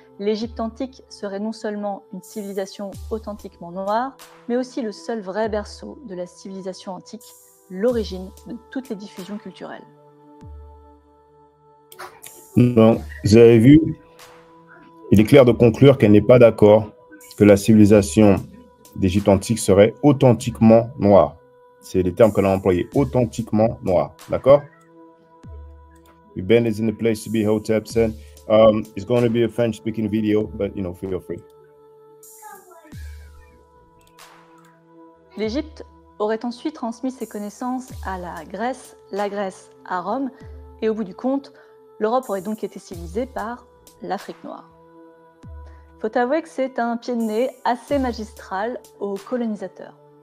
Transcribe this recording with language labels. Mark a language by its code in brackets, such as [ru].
[fr] l'Égypte antique serait non seulement une civilisation authentiquement noire, mais aussi le seul vrai berceau de la civilisation antique, l'origine de toutes les diffusions culturelles. Non, vous avez vu, il est clair de conclure qu'elle n'est pas d'accord que la civilisation d'Égypte antique serait authentiquement noire. C'est les termes qu'elle a employés, authentiquement noir. D'accord? [en] Ben is in the place to be, Hotep said. It's going to be a French-speaking video, but, feel free. [fr] L'Égypte aurait ensuite transmis ses connaissances à la Grèce à Rome, et au bout du compte, l'Europe aurait donc été civilisée par l'Afrique noire. Faut avouer que c'est un pied de nez assez magistral aux colonisateurs.